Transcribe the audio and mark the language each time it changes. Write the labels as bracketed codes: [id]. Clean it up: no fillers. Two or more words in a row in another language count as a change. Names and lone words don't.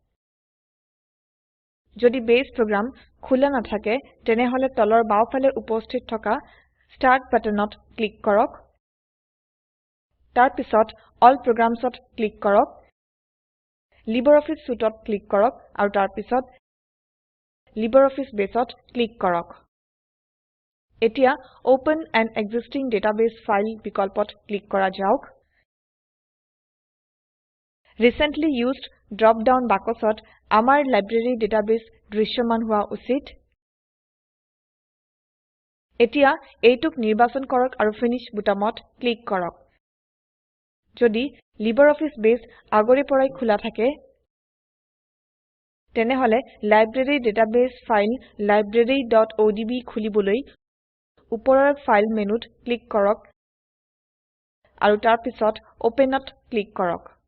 [as] যদি বেস program খোলা নাথাকে তেনেহলে তলৰ বাওঁফালে উপস্থিত থকা স্টাৰ্ট বাটনত ক্লিক কৰক তাৰ পিছত অল Programsত ক্লিক কৰক LibreOffice Suiteত ক্লিক কৰক আৰু তাৰ পিছত LibreOffice Baseত ক্লিক কৰক এতিয়া [en] Open an existing database file [as] বিকল্পত ক্লিক কৰা যাওক [en] Recently used drop down [as] বাকচত আমাৰ লাইব্ৰেৰী ডাটাবেস দৃশ্যমান হোৱা উচিত এতিয়া এইটোক নিৰ্বাচন কৰক আৰু ফিনিশ বুটামত ক্লিক কৰক যদি LibreOffice Base আগৰে পৰাই খোলা থাকে তেনেহলে [en] library database file [as] library.odb খুলিবলৈ ওপৰৰ ফাইল মেনুত ক্লিক কৰক আৰু তাৰ পিছত Openত ক্লিক কৰক